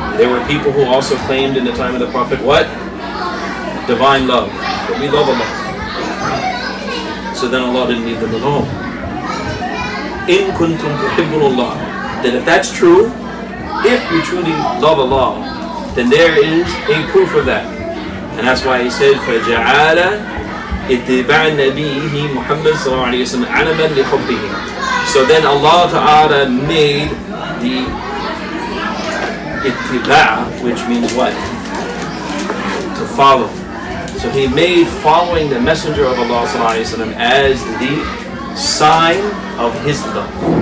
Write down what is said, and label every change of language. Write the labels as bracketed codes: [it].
[en] There were people who also claimed in the time of the Prophet what? Divine love. That we love Allah. So then Allah didn't leave them alone. In kuntum tuhibbunallah. That if that's true, if you truly love Allah, then there is a proof of that. And that's why he said, [ar] فَجَعَالَ اتباع نبيه محمد صلى الله عليه وسلم علما لحبه. [en] So then Allah Ta'ala made the ittiba', which means what? To follow. So He made following the Messenger of Allah sallallahu alaihi wasallam as the sign of His love.